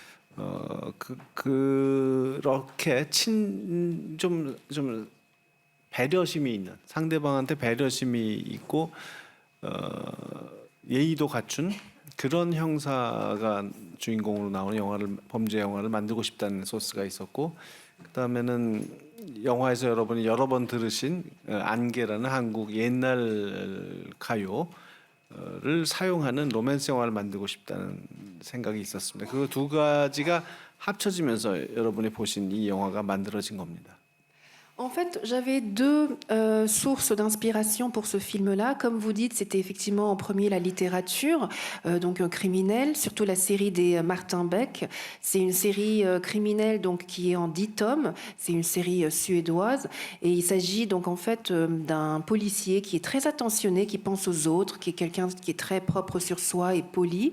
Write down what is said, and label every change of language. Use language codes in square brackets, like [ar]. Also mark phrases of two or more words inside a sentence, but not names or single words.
[ko] 그렇게 좀 배려심이 있는, 상대방한테 배려심이 있고 예의도 갖춘 그런 형사가 주인공으로 나오는 범죄 영화를 만들고 싶다는 소스가 있었고, 그다음에는 영화에서 여러분이 여러 번 들으신 안개라는 한국 옛날 가요를 사용하는 로맨스 영화를 만들고 싶다는 생각이 있었습니다. 그 두 가지가 합쳐지면서 여러분이 보신 이 영화가 만들어진 겁니다. [fr] En fait, j'avais deux sources d'inspiration pour ce film-là. Comme vous dites, c'était effectivement en premier la littérature, donc criminelle, surtout la série des Martin Beck. C'est une série criminelle donc qui est en 10 tomes. C'est une série suédoise et il s'agit donc en fait d'un policier qui est très attentionné, qui pense aux autres, qui est quelqu'un qui est très propre sur soi et poli.